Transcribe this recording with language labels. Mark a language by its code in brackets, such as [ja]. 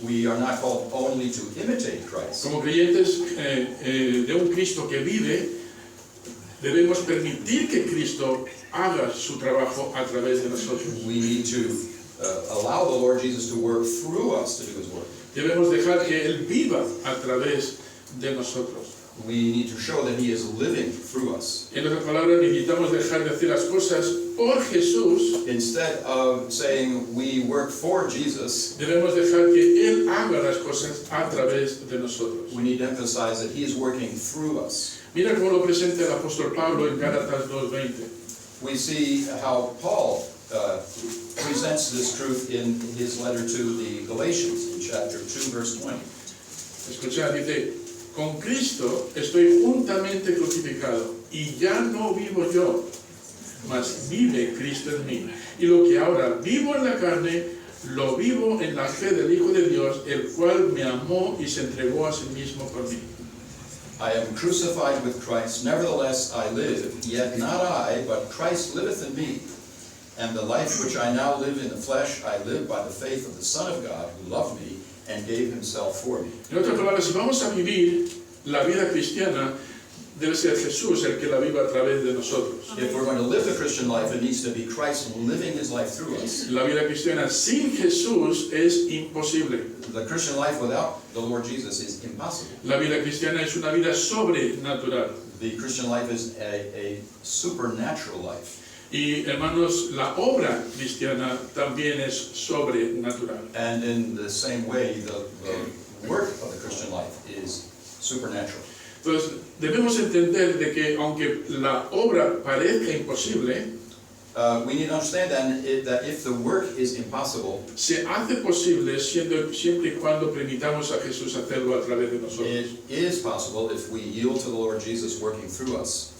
[en] We are not called only to imitate Christ. [es] Como creyentes de un Cristo que vive, debemos permitir que Cristo haga su trabajo a través de nosotros. [en] We need to allow the Lord Jesus to work through us to do his work. [es] Debemos dejar que Él viva a través de nosotros. [en] We need to show that he is living through us. [es] En otras palabras, necesitamos dejar de hacer las cosas por Jesús. [en] Instead of saying we work for Jesus, [es] Debemos dejar que Él haga las cosas a través de nosotros. [en] we need to emphasize that he is working through us. [es] Mira cómo lo presenta el apóstol Pablo en Gálatas 2:20. [en] We see how Paul presents this truth in his letter to the Galatians in chapter 2, verse 20. [es] Escuchad, dice, con Cristo estoy juntamente crucificado y ya no vivo yo, mas vive Cristo en mí. Y lo que ahora vivo en la carne, lo vivo en la fe del Hijo de Dios, el cual me amó y se entregó a sí mismo por mí. [en] I am crucified with Christ, nevertheless I live, yet not I, but Christ liveth in me. And the life which I now live in the flesh, I live by the faith of the Son of God, who loved me and gave himself for me. [es] En otras palabras, si vamos a vivir la vida cristiana, debe ser Jesús el que la viva a través de nosotros. [en] If we're going to live the Christian life, it needs to be Christ living his life through us. [es] La vida cristiana sin Jesús es imposible. [en] The Christian life without the Lord Jesus is impossible. [es] La vida cristiana es una vida sobrenatural. [en] The Christian life is a supernatural life. [es] Y hermanos, la obra cristiana también es sobrenatural. [en] And in the same way, the work of the Christian life is supernatural. [es] Entonces, debemos entender de que aunque la obra parezca imposible, [en] We need to understand then that if the work is impossible, [es] se hace posible siempre y cuando permitamos a Jesús hacerlo a través de nosotros. [en] it is possible if we yield to the Lord Jesus working through us.